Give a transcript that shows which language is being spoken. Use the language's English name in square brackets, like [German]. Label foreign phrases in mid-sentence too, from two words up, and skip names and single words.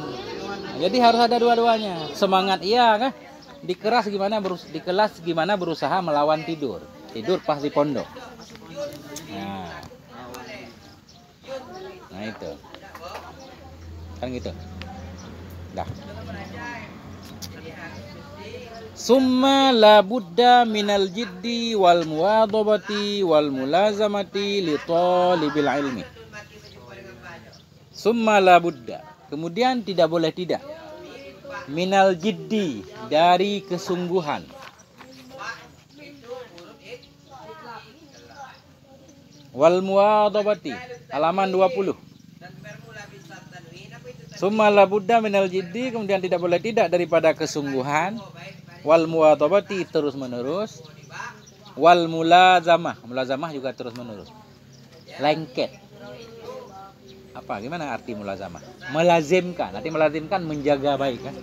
[Indonesian] Jadi harus ada dua-duanya. Semangat iya kan? Di kelas gimana berusaha melawan tidur. Tidur pas di pondok. Nah itu. Kan gitu. Dah. [Arabic] ثم لا بد من الجد والمواظبة والملازمة لطالب العلم. ثم لا بد, [Indonesian] kemudian tidak boleh tidak, [Arabic] من الجد, [Indonesian] dari kesungguhan. [Arabic] والمواظبة, halaman 20. ثم لا بد من الجد, [Indonesian] kemudian tidak boleh tidak daripada kesungguhan. [Arabic] والمواظبة, [Indonesian] terus menerus. [Arabic] والملازمة, [Indonesian] mulazamah juga terus menerus. Lengket. Apa? Gimana arti mulazamah? Melazimkan. Arti melazimkan menjaga baik kan?